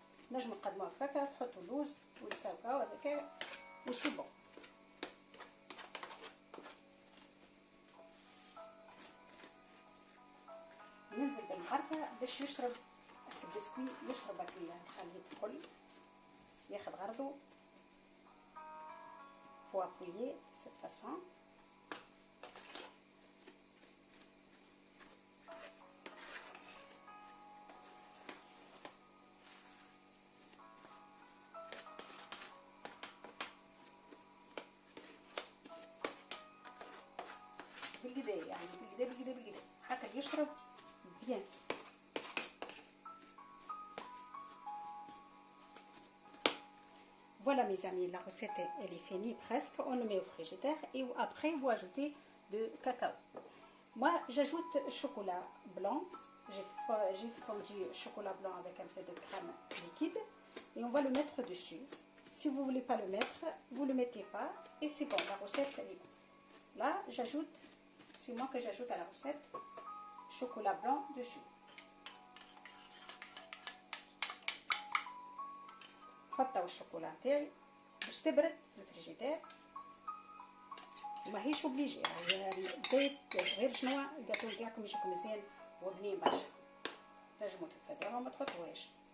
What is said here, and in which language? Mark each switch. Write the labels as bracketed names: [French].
[Arabic] نجموا نقدموها هكاكا تحطوا اللوز والكاكاو هذاك وسي بون. ننزل بالمغرفة باش يشرب البسكوي، يشرب الخليط الكل، ياخذ غرضه [French] faut appuyer de cette façon. [Arabic] بالكدا يعني بالكدا حتى يشرب bien. [French] Voilà mes amis, la recette elle est finie presque, on le met au frigidaire et après vous ajoutez de cacao. Moi j'ajoute chocolat blanc, j'ai fondu chocolat blanc avec un peu de crème liquide et on va le mettre dessus. Si vous ne voulez pas le mettre, vous ne le mettez pas et c'est bon, la recette elle est bonne. Là j'ajoute, c'est moi que j'ajoute à la recette, chocolat blanc dessus. [Arabic] حطوا الشوكولا تاعي باش تبرد في الفريجيدير وماهيش اوبليجي زيت غير شنو الجاتو تاعكم يجيكم مزيان وبنين برشا تنجمو تتفادوها وما تحطوهاش.